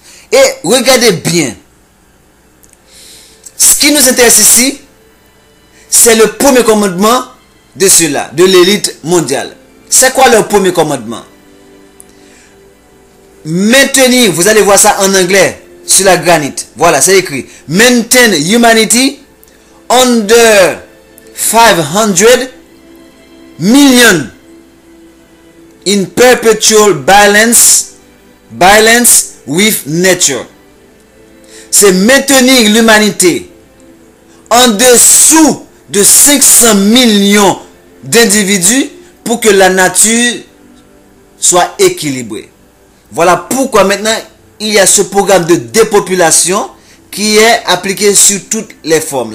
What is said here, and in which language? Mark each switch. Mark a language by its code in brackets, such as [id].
[fr] Et regardez bien, ce qui nous intéresse ici, c'est le premier commandement de cela, de l'élite mondiale. C'est quoi leur premier commandement? Maintenir, vous allez voir ça en anglais, sur la granite. Voilà, c'est écrit. [en] Maintain humanity under 500 million in perpetual balance with nature. [fr] C'est maintenir l'humanité en dessous de 500 millions d'individus pour que la nature soit équilibrée. Voilà pourquoi maintenant il y a ce programme de dépopulation qui est appliqué sur toutes les formes.